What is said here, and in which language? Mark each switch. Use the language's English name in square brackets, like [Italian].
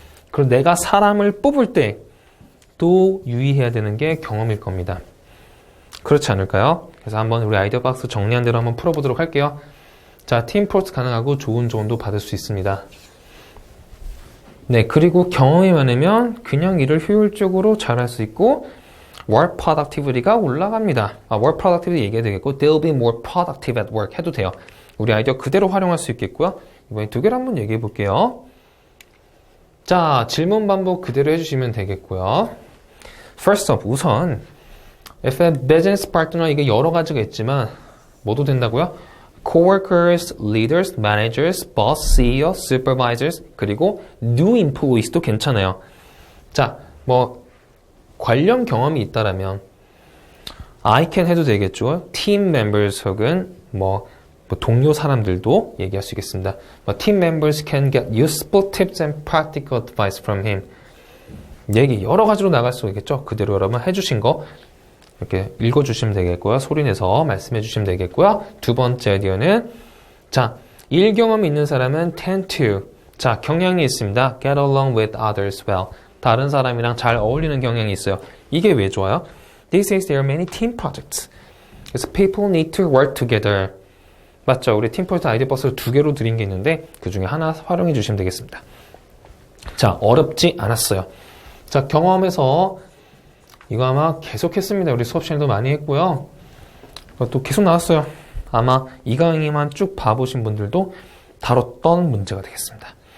[Korean] 그리고 내가 사람을 뽑을 때 또 유의해야 되는 게 경험일 겁니다. 그렇지 않을까요? 그래서 한번 우리 아이디어 박스 정리한 대로 한번 풀어보도록 할게요. 자, 팀 프로젝트 가능하고 좋은 조언도 받을 수 있습니다. 네, 그리고 경험이 많으면 그냥 일을 효율적으로 잘할 수 있고 [English] work productivity [Korean] 가 올라갑니다. work productivity 얘기해야 되겠고 [English] they'll be more productive at work [Korean] 해도 돼요. 우리 아이디어 그대로 활용할 수 있겠고요. 이번에 두 개를 한번 얘기해 볼게요. 자, 질문 반복 그대로 해주시면 되겠고요. [English] First up, [Korean] 우선 [English] if a business partner, [Korean] 이게 여러 가지가 있지만 뭐도 된다고요? [English] coworkers, leaders, managers, boss, CEO, supervisors, 그리고 new employees [Korean] 도 괜찮아요. 자, 뭐 관련 경험이 있다라면 [English] I can [Korean] 해도 되겠죠. [English] team members [Korean] 혹은 뭐 동료 사람들도 얘기할 수 있겠습니다. [English] team members can get useful tips and practical advice from him. [Korean] 얘기 여러 가지로 나갈 수 있겠죠. 그대로 여러분 해주신 거 이렇게 읽어주시면 되겠고요. 소리내서 말씀해 주시면 되겠고요. 두 번째 아이디어는 자, 일 경험이 있는 사람은 [English] tend to [Korean] 자, 경향이 있습니다. [English] get along with others well. [Korean] 다른 사람이랑 잘 어울리는 경향이 있어요. 이게 왜 좋아요? [English] These days there are many team projects. [Korean] 그래서 [English] people need to work together. [Korean] 맞죠? 우리 팀 프로젝트 아이디어 박스를 두 개로 드린 게 있는데 그 중에 하나 활용해 주시면 되겠습니다. 자, 어렵지 않았어요. 자, 경험에서 이거 아마 계속 했습니다. 우리 수업 시간도 많이 했고요. 또 계속 나왔어요. 아마 이 강의만 쭉 봐보신 분들도 다뤘던 문제가 되겠습니다.